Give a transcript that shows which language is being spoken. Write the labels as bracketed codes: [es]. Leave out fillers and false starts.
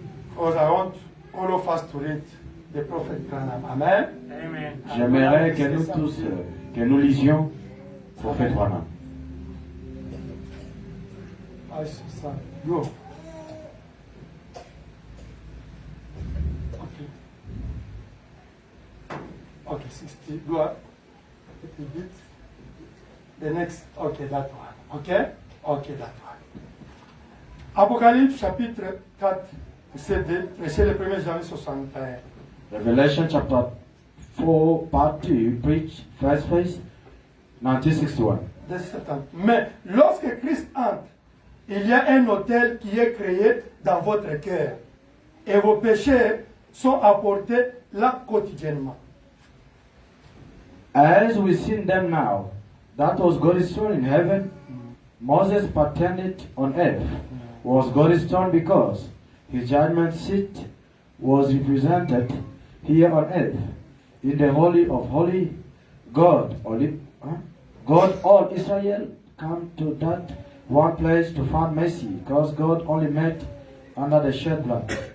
[en] Because I want all of us to read the Prophet Branham. Amen. Amen. [fr] J'aimerais que nous tous, que nous lisions Prophète Branham. [en] I see, son. Go. Okay. 1 Okay, 60. Go on. Little bit. The next. Okay, that one. Okay? Okay, that one. [fr] Apocalypse chapitre 4, verset le 1er janvier 61. [en] Revelation chapter 4, part 2, preach first phase, 1961. [fr] De 70. Mais lorsque Christ entre, il y a un autel qui est créé dans votre cœur. Et vos péchés sont apportés là quotidiennement. [en] As we see them now, that was God's throne in heaven. Moses patterned it on earth. Was God's throne because his judgment seat was represented here on earth. In the Holy of Holy, God, all Israel come to that one place to find mercy, because God only met under the shed blood.